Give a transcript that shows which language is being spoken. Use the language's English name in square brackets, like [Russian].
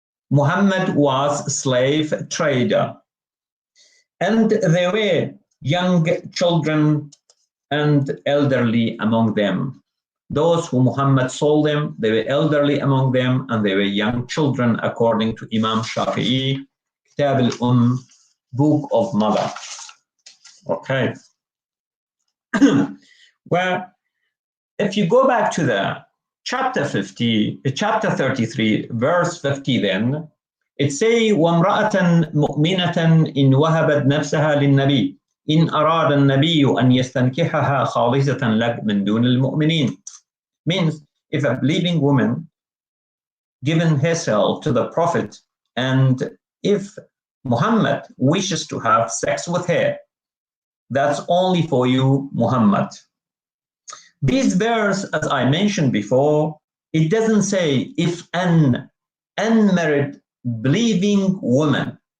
[English] Muhammad was a slave trader. And there were young children and elderly among them. Those who Muhammad sold them, they were elderly among them, and they were young children, according to Imam Shafi'i, Kitab al Book of Mother. Okay. Well, if you go back to the chapter 33, verse 50, then it says, [Arabic] وَامْرَأَةً مُؤْمِنَةً إِنْ وَهَبَتْ نَفْسَهَا لِلنَّبِيِّ إِنْ أَرَادَ النَّبِيُّ أَنْ يَسْتَنْكِحَهَا خَالِصَةً لَكَ مِنْ دُونِ الْمُؤْمِنِينَ. [English] Means, if a believing woman given herself to the Prophet, and if Muhammad wishes to have sex with her, that's only for you, Muhammad. This verse, as I mentioned before, it doesn't say if an unmarried believing woman.